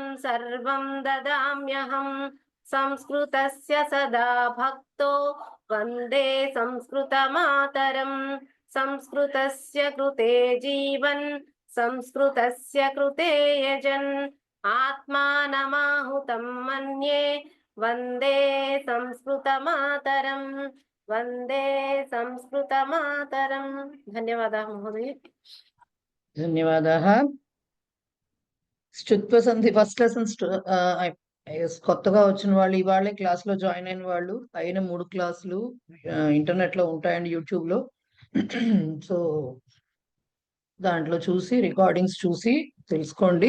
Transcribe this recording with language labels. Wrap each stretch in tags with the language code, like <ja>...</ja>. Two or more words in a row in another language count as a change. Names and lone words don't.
<sa>सर्वं ददाम्यहं संस्कृतस्य सदा भक्तो वन्दे संस्कृतमातरं संस्कृतस्य कृते जीवन् संस्कृतस्य कृते यजन् आत्मानमाहुतं मन्ये वन्दे संस्कृतमातरं वन्दे संस्कृतमातरं. ధన్యవాదాः महोदय. ధన్యవాదాः.</sa> <te>స్తుత్వ సంధి</te> <en>first lessons</en> <te>కొత్తగా వచ్చిన వాళ్ళు, ఇవాళే క్లాస్ లో జాయిన్ అయిన వాళ్ళు, అయిన 3 క్లాసులు ఇంటర్నెట్ లో ఉంటాయండి, యూట్యూబ్ లో. సో దాంట్లో చూసి రికార్డింగ్స్ చూసి తెలుసుకోండి.</te>